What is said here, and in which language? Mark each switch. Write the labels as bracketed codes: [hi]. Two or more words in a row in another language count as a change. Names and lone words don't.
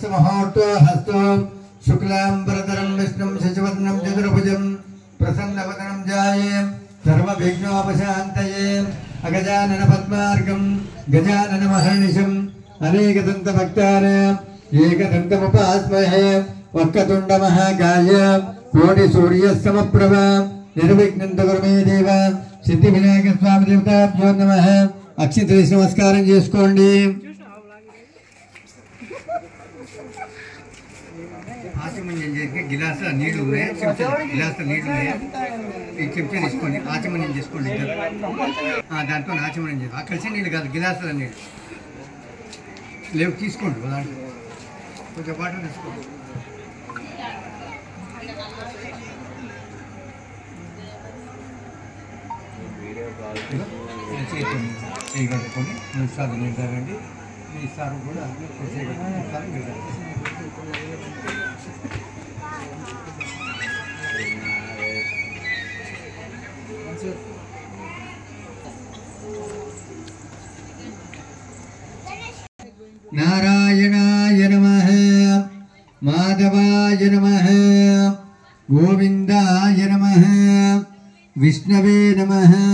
[sa] मुहूर्तो हस्तो शुक्लांबरधरं विष्णुं शशिवर्णं चतुर्भुजं प्रसन्नवदनं ध्याये सर्वविघ्नोपशान्तये अगजानन पद्मार्गं गजानन महर्निशम् अनेकदन्तभक्तानाम् एकदन्तमुपास्महे वक्रतुण्ड महाकाय कोटिसूर्यसमप्रभ निर्विघ्नं कुरु मे देव सिद्धिविनायक स्वामी देवताभ्यो नमः [te] అక్షింతలేసి నమస్కారం చేసుకోండి ఆచమన్యం చేసి గిలాస నీళ్లు ఉన్నాయి గిలాస నీళ్లు ఉన్నాయి ఈ చెంచా తీసుకోండి ఆచమన్యం చేసుకోండి దాంతో ఆచమన్యం చేసి కలిసి నీళ్ళు కాదు గిలాసుల నీళ్ళు లేవు తీసుకోండి దాంట్లో కొంచెం వాటర్ తీసుకోండి చేయగలుగుతుంది 3 సార్లు నిండారండి ఈసారి కూడా 3 సార్లు నిండారు [sa] नारायणाय नमः माधवाय नमः गोविंदाय नमः विष्णवे नमः